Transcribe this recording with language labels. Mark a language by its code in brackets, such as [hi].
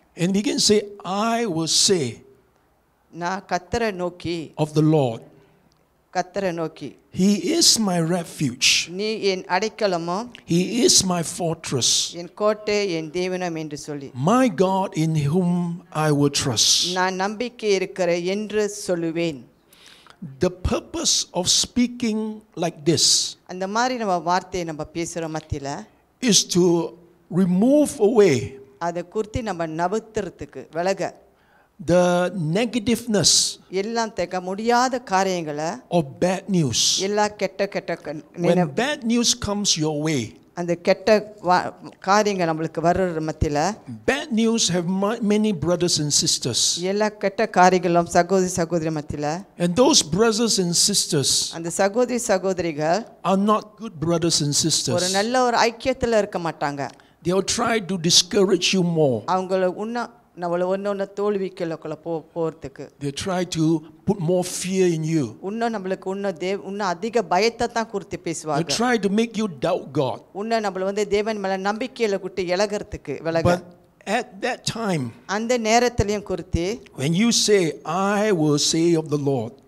[en] And begin to say, I will say [ta] நான் கர்த்தரை நோக்கி [en] of the Lord. [ta] கர்த்தரை நோக்கி. [en] He is my refuge. [ta] நீ என் அடைக்கலமும் [en] He is my fortress. [ta] என் கோட்டை என் தேவனும் என்று சொல்லி. [en] My God in whom I will trust. [ta] நான் நம்பிக்கை இருக்கிற என்று சொல்லுவேன். [en] The purpose of speaking like this [ta] அந்த மாதிரி நம்ம வார்த்தையை நம்ம பேசுற மத்தியில [en] is to remove away [ta] அதை குறித்து நம்ம நவுத்துறதுக்கு விலக [en] the negativeness [ta] எல்லாம் தேக்க முடியாத காரியங்களை [en] of bad news. [ta] எல்லா கெட்ட [en] When bad news comes your way, [ta] அந்த கெட்ட காரியங்கள் நம்மளுக்கு வர்ற மத்தியில [en] bad news have many brothers and sisters. [ta] எல்லா கெட்ட காரியங்களும் சகோதரி மத்தியில [en] And those brothers and sisters [ta] அந்த சகோதரிகள் [en] are not good brothers and [ta] ஒரு [en] sisters. [ta] நல்ல ஒரு ஐக்கியத்துல இருக்க மாட்டாங்க. [en] They will try to discourage you more. [ta] அவங்கள நம்மள ஒன்னொன்னு தோல்விக்குள்ள போறதுக்கு [en] They try to put more fear in you. [ta] நம்மளுக்கு இன்னும் அதிக பயத்தை தான் குறித்து [en] They [ta] பேசுவாங்க. [en] try to make you doubt God. [ta] நம்மள தேவன் மேல நம்பிக்கையில விட்டு இலகறதுக்கு விலக. [en] But at that time, [ta] அந்த நேரத்திலயும் குறித்து [en] when you say, I will say of the Lord,